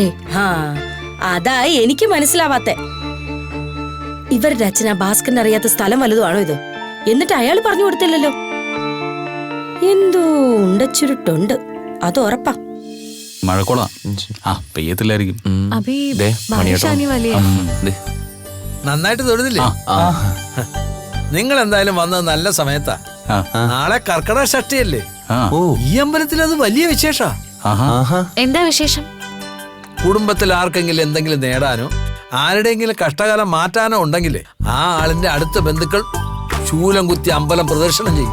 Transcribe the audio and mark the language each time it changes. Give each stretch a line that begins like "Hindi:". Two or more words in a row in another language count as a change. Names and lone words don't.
Malayalam: ആ അതായി എനിക്ക് മനസ്സിലാവാത്തെ. ഇവരുടെ അച്ഛനാ ഭാസ്കരൻ അറിയാത്ത സ്ഥലം വല്ലതുമാണോ ഇത്? എന്നിട്ട് അയാൾ പറഞ്ഞു കൊടുത്തില്ലല്ലോ. എന്തോ ഉണ്ടച്ചുരുട്ടുണ്ട്, അത് ഉറപ്പാ. മഴക്കോളാ. ആ പെയ്യത്തില്ലായിരിക്കും.
Hindi: अभी बारिश आने वाली है।
Malayalam: നന്നായിട്ട് തൊഴുതില്ലേ? നിങ്ങൾ എന്തായാലും വന്നത് നല്ല സമയത്താ. നാളെ കർക്കിടക ഷഷ്ടിയല്ലേ? ഈ അമ്പലത്തിൽ അത് വലിയ വിശേഷാ. എന്താ വിശേഷം? കുടുംബത്തിൽ ആർക്കെങ്കിലും എന്തെങ്കിലും നേടാനോ ആരുടെയെങ്കിലും കഷ്ടകാലം മാറ്റാനോ ഉണ്ടെങ്കിൽ ആ ആളിന്റെ അടുത്ത ബന്ധുക്കൾ ശൂലം കുത്തി അമ്പലം പ്രദർശനം ചെയ്യും.